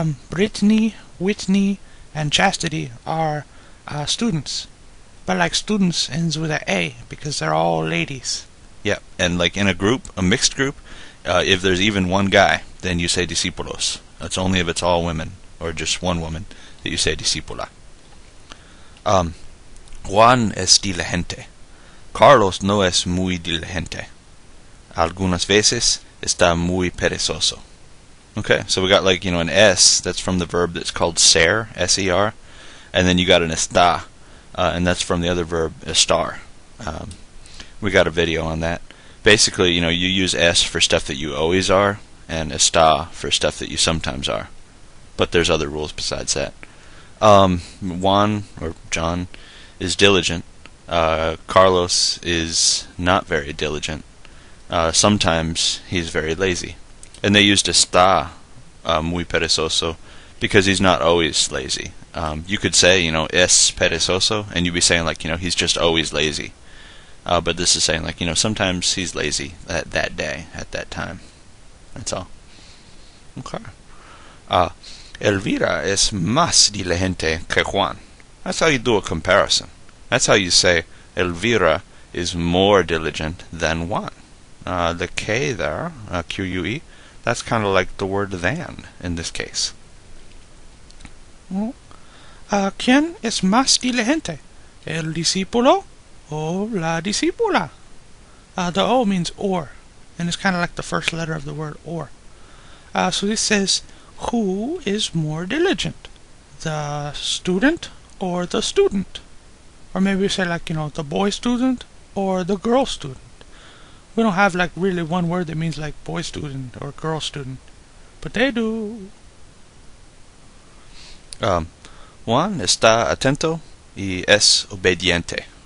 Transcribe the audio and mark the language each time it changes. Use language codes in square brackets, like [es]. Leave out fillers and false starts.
[en] Brittany, Whitney, and Chastity are students. But like students ends with an A because they're all ladies. Yeah, and like in a group, a mixed group, if there's even one guy, then you say discípulos. That's only if it's all women or just one woman that you say discípula. [es] Juan es diligente. Carlos no es muy diligente. Algunas veces está muy perezoso. [en] Okay, so we got like, an S, that's from the verb that's called ser, S-E-R, and then you got an está, and that's from the other verb, estar. We got a video on that. Basically, you use S for stuff that you always are, and está for stuff that you sometimes are. But there's other rules besides that. Juan, or John, is diligent. Carlos is not very diligent. Sometimes he's very lazy. And they used [es] está, muy perezoso, [en] because he's not always lazy. You could say, [es] es perezoso, [en] and you'd be saying like, he's just always lazy. But this is saying like, sometimes he's lazy that day, at that time. That's all. Okay. [es] Elvira es más diligente que Juan. [en] That's how you do a comparison. That's how you say Elvira is more diligent than Juan. The K there, Q-U-E, that's kind of like the word than in this case. [es] ¿Quién es más diligente? ¿El discípulo o la discípula? [en] The O means or, and it's kind of like the first letter of the word or. So this says, who is more diligent? The student or the student? Or maybe we say like, the boy student or the girl student. We don't have like really one word that means like boy student or girl student, but they do. [es] Juan está atento y es obediente.